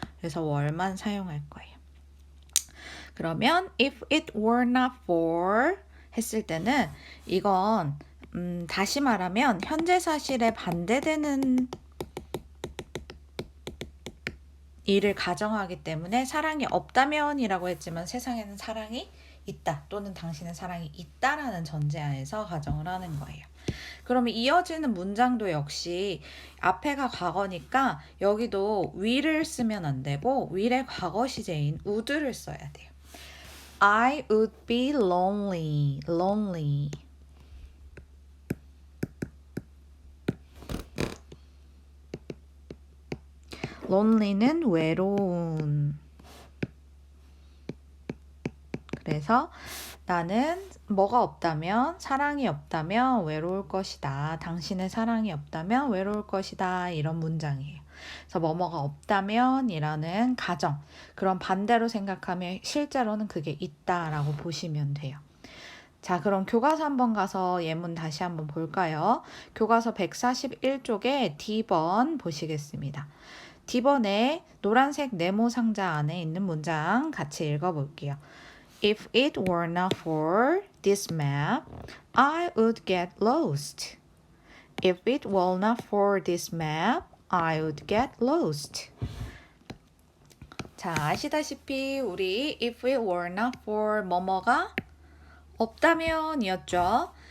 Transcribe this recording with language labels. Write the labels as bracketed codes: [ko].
[ko] 그래서 were만 사용할 거예요. 그러면 [en] if it were not for [ko] 했을 때는 이건 다시 말하면 현재 사실에 반대되는 일을 가정하기 때문에 사랑이 없다면이라고 했지만 세상에는 사랑이 있다 또는 당신의 사랑이 있다라는 전제하에서 가정을 하는 거예요. 그러면 이어지는 문장도 역시 앞에가 과거니까 여기도 will을 쓰면 안 되고 will의 과거 시제인 would를 써야 돼요. [en] I would be lonely, lonely. [ko] lonely는 외로운. 그래서 나는 뭐가 없다면 사랑이 없다면 외로울 것이다. 당신의 사랑이 없다면 외로울 것이다. 이런 문장이에요. 그래서 뭐뭐가 없다면 이라는 가정. 그럼 반대로 생각하면 실제로는 그게 있다라고 보시면 돼요. 자, 그럼 교과서 한번 가서 예문 다시 한번 볼까요? 교과서 141쪽에 D번 보시겠습니다. D번에 노란색 네모 상자 안에 있는 문장 같이 읽어볼게요. [en] If it were not for this map, I would get lost. If it were not for this map, I would get lost. [ko] 자, 아시다시피 우리 [en] if it were not for [ko] 뭐뭐가 없다면 이었죠.